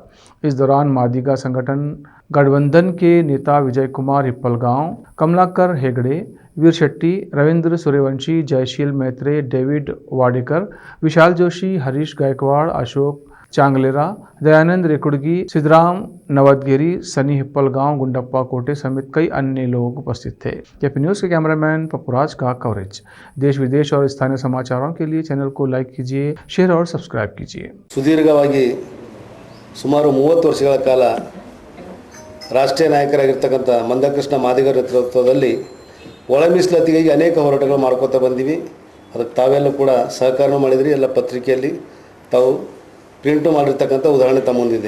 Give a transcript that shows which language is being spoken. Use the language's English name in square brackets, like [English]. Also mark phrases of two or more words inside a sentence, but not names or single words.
[Hindi] इस दौरान मादिगा संगठन गठबंधन के नेता विजय कुमार हिप्पलगांव, कमलाकर हेगड़े, वीर शेट्टी, रविंद्र सूर्यवंशी, जयशील मैत्रे, डेविड वाडेकर, विशाल जोशी, हरीश गायकवाड़, अशोक चांगलेरा, दयानंद रेकुड़गी, सिद्धराम नवदगिरी, सनी हिप्पलगांव, गुंडप्पा कोटे समेत कई अन्य लोग उपस्थित थे। केपी न्यूज़ के कैमरामैन पप्पुराज का कवरेज। देश विदेश और स्थानीय समाचारों के लिए चैनल को लाइक कीजिए, शेयर और सब्सक्राइब कीजिए। [Kannada] ಸುದೀರ್ಘವಾಗಿ ಸುಮಾರು 30 ವರ್ಷಗಳ ಕಾಲ ರಾಷ್ಟ್ರೀಯ ನಾಯಕರಾಗಿರ್ತಕ್ಕಂಥ ಮಂದಕೃಷ್ಣ ಮಾದಿಗರ ನೇತೃತ್ವದಲ್ಲಿ ಒಳ ಮೀಸಲಾತಿಗಾಗಿ ಅನೇಕ ಹೋರಾಟಗಳು ಮಾಡ್ಕೋತಾ ಬಂದಿವಿ। ಅದಕ್ಕೆ ತಾವೆಲ್ಲ ಕೂಡ ಸಹಕಾರ ಮಾಡಿದ್ರಿ। ಎಲ್ಲ ಪತ್ರಿಕೆಯಲ್ಲಿ ತಾವು ಪ್ರಿಂಟು ಮಾಡಿರ್ತಕ್ಕಂಥ ಉದಾಹರಣೆ ತಮ್ಮ ಮುಂದಿದೆ।